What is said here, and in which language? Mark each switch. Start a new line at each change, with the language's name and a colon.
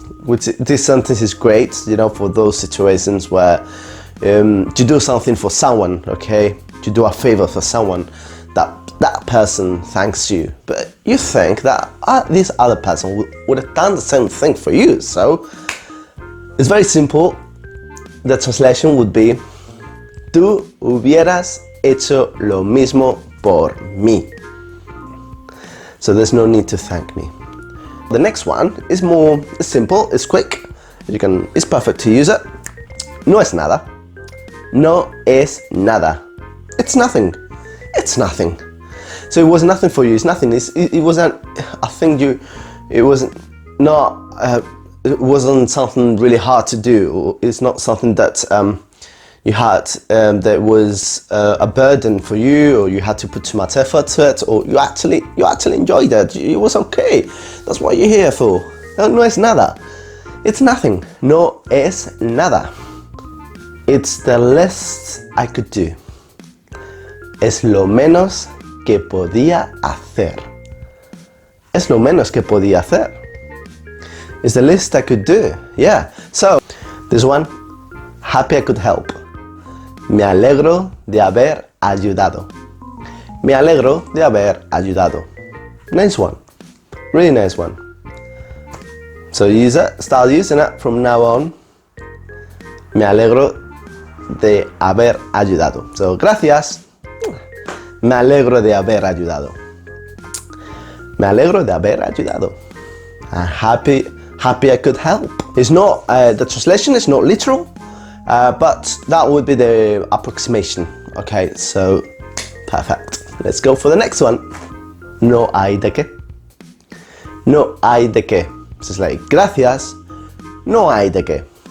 English: which this sentence is great, you know, for those situations where you do something for someone, okay? You do a favor for someone, that person thanks you, but you think that this other person would have done the same thing for you. So it's very simple. The translation would be,
Spanish: tú hubieras hecho lo mismo por mí.
English: So there's no need to thank me. The next one is more simple, it's quick, it's perfect to use it.
Spanish: No es nada. No es nada.
English: It's nothing. It's nothing. So it was nothing for you. It's nothing. It wasn't a thing it wasn't something really hard to do. It's not something that you had that was a burden for you, or you had to put too much effort to it, or you actually enjoyed it. It was okay. That's what you're here for.
Spanish: No es nada.
English: It's nothing.
Spanish: No es nada.
English: It's the least I could do.
Spanish: Es lo menos que podía hacer. Es lo menos que podía hacer.
English: It's the least I could do. Yeah. So, this one, happy I could help.
Spanish: Me alegro de haber ayudado. Me alegro de haber ayudado.
English: Nice one. Really nice one. So use it, start using it from now on.
Spanish: Me alegro de haber ayudado. So, gracias. Me alegro de haber ayudado. Me alegro de haber ayudado.
English: Happy I could help. It's not, the translation is not literal, but that would be the approximation. Okay, so perfect. Let's go for the next one.
Spanish: No hay de qué. No hay de qué.
English: So it's like,
Spanish: gracias. No hay de qué.